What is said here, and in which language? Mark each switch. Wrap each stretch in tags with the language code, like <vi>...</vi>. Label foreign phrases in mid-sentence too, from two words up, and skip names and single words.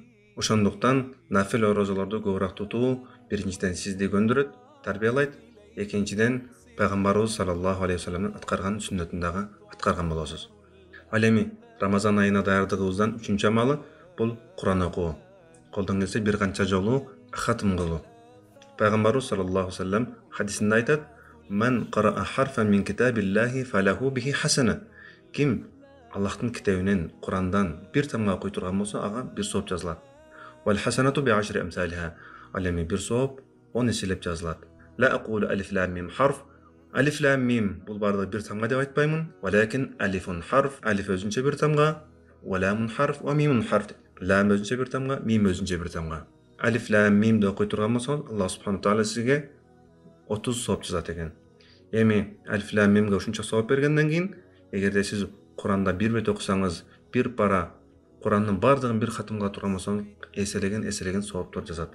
<ky>Ошондуктан нафил орозолорду көбүрөөк тутуу биринчиден сизди көндүрөт, тарбиялайт, экинчиден Пайгамбарыбыз</ky> <ar>صلى الله عليه وسلم</ar> <ky>аткарган сүннөтүн дагы аткарган болосуз. Ал эми Рамазан айына даярдыгыбыздан 3-чү амалы бул Куран окуу. Колдон келсе бир канча жолу хатым кылуу. Пайгамбарыбыз</ky> <ar>صلى الله عليه وسلم</ar> <ky>хадисинде айтат:</ky> <ar>"من قرأ حرفا من كتاب الله فله به حسنة."</ar> <ky>Ким Аллахтын китебинен, Курандан бир тамга окуй турган болсо, ага бир сооп жазылат.</ky> <ar>"والحسنة بعشر أمثالها."</ar> <ky>Ал эми бир сооп 10 эселеп жазылат.</ky> <ar>"لا أقول الم حرف."</ar> <ky>Алиф лам мим бул бардыгы бир тамга деп айтпаймын.</ky> <ar>"ولكن ألف حرف."</ar> <ky>Алиф өзүнчө бир тамга,</ky> <ar>"ولام حرف، وميم حرف."</ar> <ky>Лам өзүнчө бир тамга, мим өзүнчө бир тамга. Алиф лам мимди окуй турган болсоңуз, Аллах субхана таала сизге 30 сооп жазат экен. Эми алиф лам мимге ушунча сооп бергенден кийин, эгерде сиз Куранда бир бет окусаңыз, бир пара Курандын бардыгын бир хатым кыла турган болсоңуз, эселеген сооптор жазат.</ky>